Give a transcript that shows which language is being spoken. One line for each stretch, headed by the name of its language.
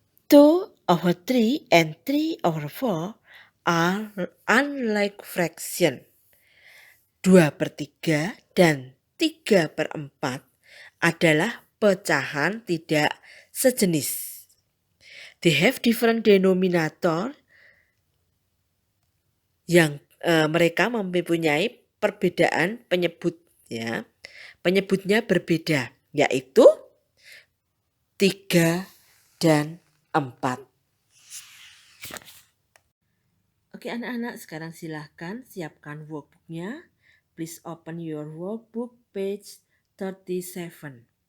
English: 2/3 and 3/4 are unlike fraction.
Indonesian: 2/3 dan 3/4 adalah pecahan tidak sejenis.
English: They have different denominator,
Indonesian: yang mereka mempunyai perbedaan penyebut, ya. Penyebutnya berbeda, yaitu 3 dan 4. Oke anak-anak, sekarang silahkan siapkan workbooknya.
English: Please open your workbook page 37.